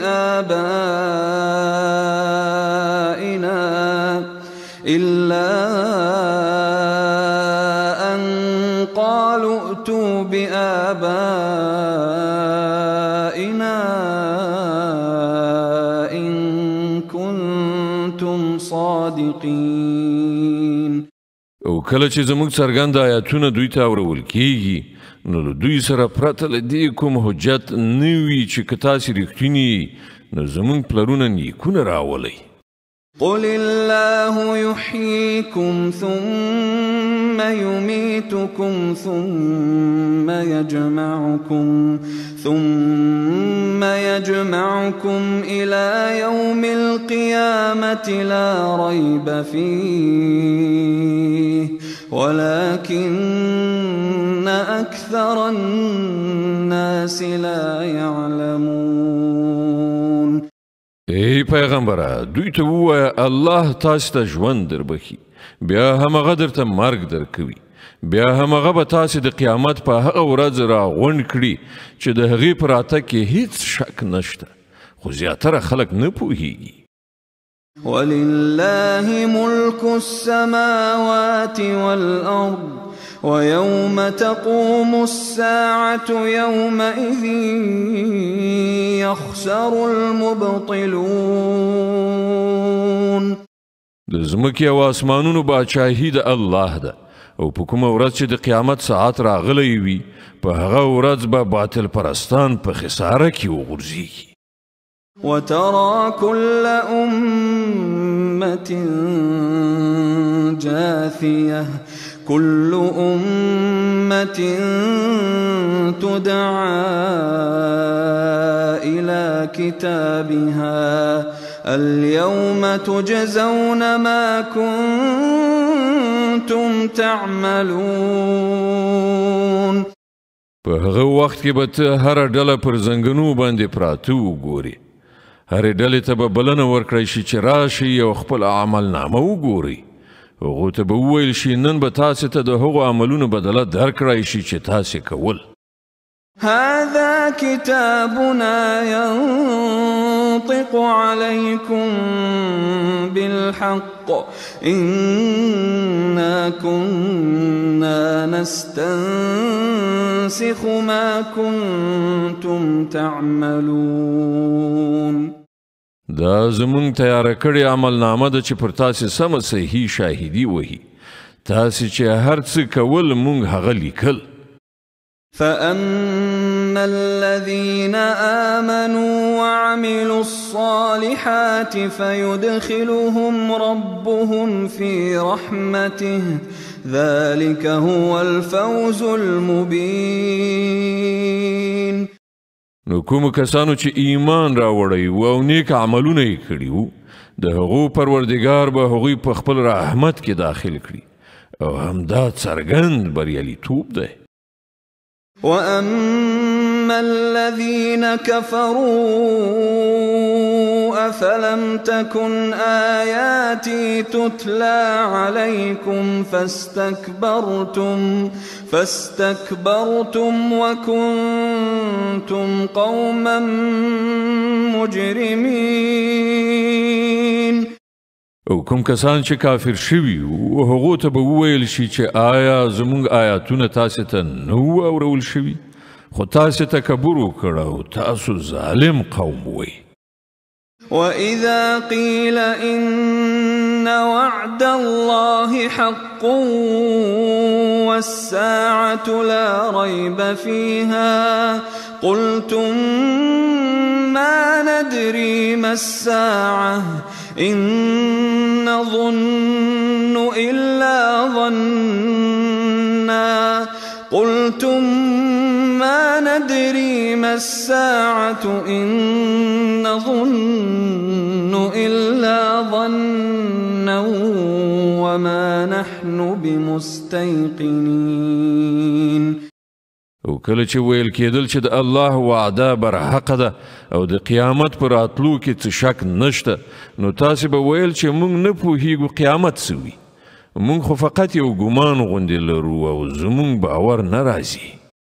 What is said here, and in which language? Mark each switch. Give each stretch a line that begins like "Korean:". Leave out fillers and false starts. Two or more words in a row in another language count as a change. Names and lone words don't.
Arabic: بآبائنا إن كنتم صادقين.
Pashto: او کله چې زموږ څرګند آیاتونه دوی ته اورول کیږي نو له دوی سره پرته له دې کوم حجت نه وي چې که تاسې رښتیني نو زموږ پلرونه نیکونه راولئ.
Arabic: قل الله يحييكم ثم يميتكم ثم يجمعكم إلى يوم القيامة لا ريب فيه ولكن أكثر الناس لا يعلمون.
Pashto: ای پیغمبره دوی ته ووایه الله تاسو ته ژوند دربخي بیا همغه درته مرګ درکوي بیا همغه به تاسې د قیامت په هغه ورځ راغونډ کړي چې د هغې په راتګ کې هیڅ شک نشته خو زیاتره خلک نه پوهیږي.
Arabic: ولله ملك السماوات والأرض ويوم تقوم الساعة يومئذ يخسر المبطلون.
Pashto: د ځمکې او اسمانونو باچاهي د الله ده او په کومه ورځ چې د قیامت ساعت راغلی وي په هغه ورځ به باطل پرستان په خساره کې وغورځېږي.
Arabic: وترى كل أمة جاثية كل أمة تدعى إلى كتابها اليوم تجزون ما كنتم تعملون.
Pashto: په هغه وخت کې به ته هره ډله پر زنګنو باندې پراته وګورې. هرې ډلې ته به بلنه ورکړی شي چې راشي او خپل عملنامه وګورئ. هغو ته به وویل شي نن به تاسې ته د هغو عملونو بدله درکړی شي چې تاسې کول.
Arabic: هذا كتابنا ينطق عليكم بالحق إنا كنا نستنسخ ما كنتم تعملون.
Pashto: دا زمونږ تیاره کړې عملنامه ده چې پر تاسې سمه صحیح شاهدي وهي. تاسې چې هر څه کول مونږ هغه لیکل.
Arabic: فأما الذين آمنوا وعملوا الصالحات فيدخلهم ربهم في رحمته ذلك هو الفوز المبين.
Pashto: نو کوم کسانو چې ایمان راوړی و او نیک عملونه یې کړي وو د هغو پروردګار به هغوی په خپل رحمت کې داخل کړي او همدا څرګند بریالیتوب دی.
Arabic: وأما الذين كفروا أفلم تكن آياتي تتلى عليكم فاستكبرتم وكنتم قوما مجرمين.
Pashto: او کوم کسان چې کافر شوي او هغو ته به وویل شي چې آیا زموږ آیاتونه تاسې ته نه وو اورول شوي خو تاسې تکبر وکړ او تاسو ظالم قوم وئ.
Arabic: وإذا قيل إن وعد الله حق والساعة لا ريب فيها قلتم ما ندري ما الساعة إن نظن إلا ظنا قلتم ما ندري ما الساعة إن نظن إلا ظنا وما نحن بمستيقنين.
Pashto: او کله چې ویل کېدل چې د الله وعده برحقه ده او د قیامت پر راتلو کې څه شک نشته نو تاسې به ویل چې موږ نه پوهیږو قیامت څه وي. موږ خو فقط یو ګمان غوندې لرو او زموږ باور نه راځي.